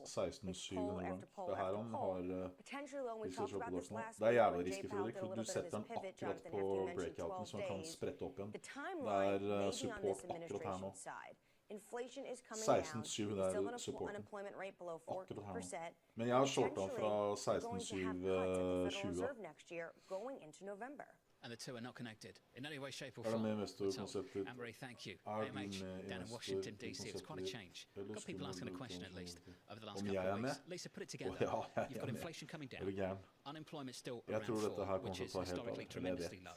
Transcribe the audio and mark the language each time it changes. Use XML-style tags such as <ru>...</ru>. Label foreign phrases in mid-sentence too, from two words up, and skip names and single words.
<en>It's poll after poll after poll. Potentially, when we talked about this last week, when Jay Powell did a little bit of his pivot, Jonathan, after you mentioned 12 days, the timeline maybe on this administration side. Inflation is coming down. We still have an unemployment rate below 4%.</en> <no>Men jeg har shortet fra</no> <en>going to have cuts at the Federal Reserve next year going into November. And the two are not connected in any way, shape or form. Anne-Marie, thank you. AMH down in Washington, D.C. It was quite a change. Got people asking a question at least over the last couple of weeks. Lisa, put it together. You've got inflation coming down. Unemployment still around 4, which is historically tremendously low.</en>